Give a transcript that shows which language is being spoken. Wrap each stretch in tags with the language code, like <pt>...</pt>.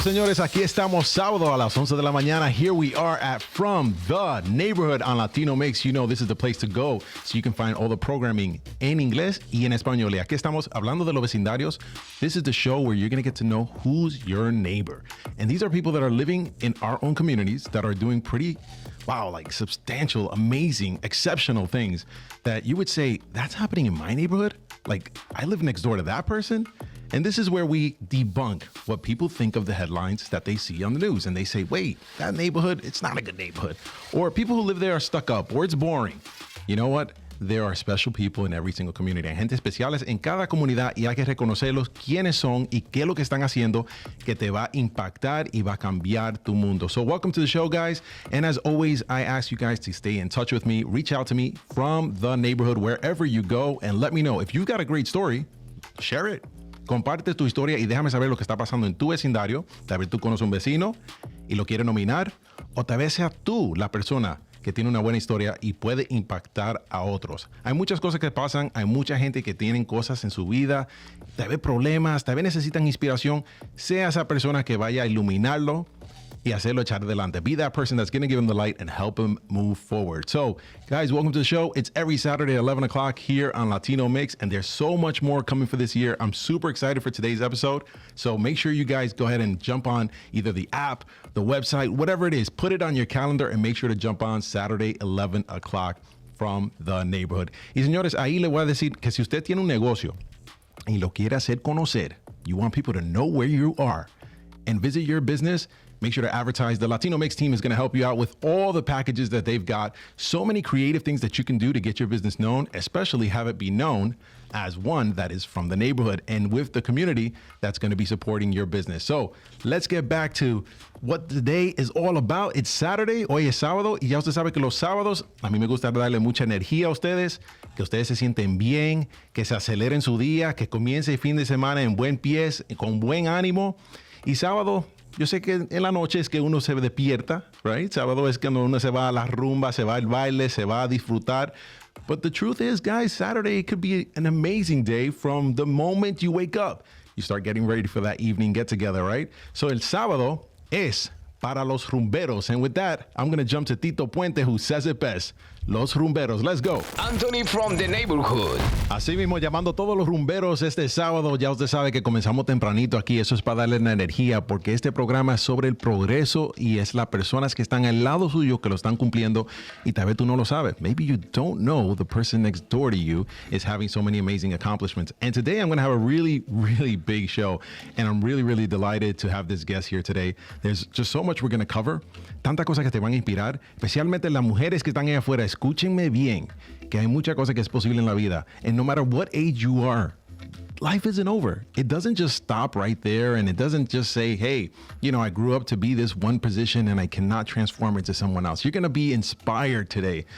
<es>Señores, aquí estamos sábado a las 11 de la mañana.</es> <en>Here we are at From the Neighborhood on Latino Mix. You know this is the place to go so you can find all the programming</en> <es>en inglés y en español. Y aquí estamos hablando de los vecindarios.</es> <en>This is the show where you're going to get to know who's your neighbor. And these are people that are living in our own communities that are doing pretty, wow, like substantial, amazing, exceptional things that you would say, that's happening in my neighborhood? Like, I live next door to that person? And this is where we debunk what people think of the headlines that they see on the news. And they say, wait, that neighborhood, it's not a good neighborhood. Or people who live there are stuck up, or it's boring. You know what? There are special people in every single community.</en> <es>Hay gente especiales en cada comunidad y hay que reconocerlos quiénes son y qué es lo que están haciendo que te va a impactar y va a cambiar tu mundo.</es> <en>So welcome to the show, guys. And as always, I ask you guys to stay in touch with me. Reach out to me from the neighborhood, wherever you go, and let me know. If you've got a great story, share it.</en> <es>Comparte tu historia y déjame saber lo que está pasando en tu vecindario. Tal vez tú conoces un vecino y lo quieres nominar, o tal vez sea tú la persona que tiene una buena historia y puede impactar a otros. Hay muchas cosas que pasan, hay mucha gente que tienen cosas en su vida, tal vez problemas, tal vez necesitan inspiración. Sea esa persona que vaya a iluminarlo y hacerlo echar adelante.</es> <en>Be that person that's going to give him the light and help him move forward. So, guys, welcome to the show. It's every Saturday at 11 o'clock here on Latino Mix, and there's so much more coming for this year. I'm super excited for today's episode. So make sure you guys go ahead and jump on either the app, the website, whatever it is. Put it on your calendar and make sure to jump on Saturday, 11 o'clock from the neighborhood.</en> <es>Y señores, ahí le voy a decir que si usted tiene un negocio y lo quiere hacer conocer,</es> <en>you want people to know where you are and visit your business,</en> <es>make sure to advertise.</es> <en>The Latino Mix team is going to help you out with all the packages that they've got. So many creative things that you can do to get your business known, especially have it be known as one that is from the neighborhood and with the community that's going to be supporting your business. So let's get back to what the day is all about. It's Saturday,</en> <es>hoy es sábado, y ya usted sabe que los sábados, a mí me gusta darle mucha energía a ustedes, que ustedes se sienten bien, que se aceleren su día, que comience el fin de semana en buen pie, con buen ánimo. Y sábado, yo sé que en la noche es que uno se despierta, right? Sábado es que uno se va a la rumba, se va al baile, se va a disfrutar.</es> <en>But the truth is, guys, Saturday could be an amazing day from the moment you wake up. You start getting ready for that evening get together, right?</en> <es>So el sábado es para los rumberos.</es> <en>And with that, I'm going to jump to Tito Puente, who says it best. Los rumberos. Let's go. Anthony from the neighborhood.</en> <es>Así mismo, llamando a todos los rumberos este sábado. Ya usted sabe que comenzamos tempranito aquí. Eso es para darle la energía, porque este programa es sobre el progreso y es las personas que están al lado suyo que lo están cumpliendo. Y tal vez tú no lo sabes.</es> <en>Maybe you don't know the person next door to you is having so many amazing accomplishments. And today I'm going to have a really, really big show. And I'm really, really delighted to have this guest here today. There's just so much we're going to cover.</en> <es>Tantas cosas que te van a inspirar, especialmente las mujeres que están ahí afuera. Escúchenme bien, que hay mucha cosa que es posible en la vida.</es> <en>And no matter what age you are, life isn't over. It doesn't just stop right there, and it doesn't just say, hey, you know, I grew up to be this one position and I cannot transform into someone else. You're going to be inspired today.</en>